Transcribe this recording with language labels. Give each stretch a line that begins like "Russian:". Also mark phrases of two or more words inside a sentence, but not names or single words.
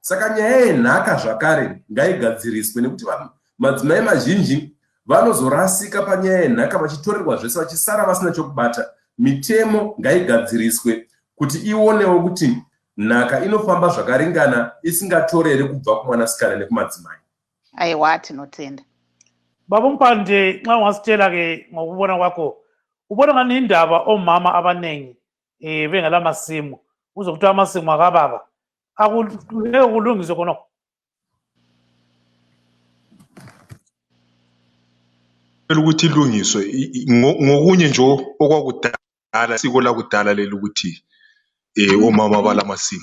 Shona: saka nyaya yenhaka zvakare ngaigadziriswe nekuti madzimai mazhinji vanozorasika panyaya yenhaka vachitorerwa zvese vachisara vasina chokubata. Mitemo ngaigadziriswe kuti ionewo kuti nhaka inofamba zvakaringana isingatorere kubva kumwanasikana nekumadzimai. Aiwa, tinotenda.
North Ndebele: Baba Mpande, nxa ungasitshela-ke ngokubona kwakho, ubona ngani indaba omama abanengi bengala masimu uze kuthiwa amasimu akababa akungeke kulungiswe khonokho? ukuthi ilungiswe ngokunye nje okwakudala, isiko lakudala leli ukuthi omama balamasimu.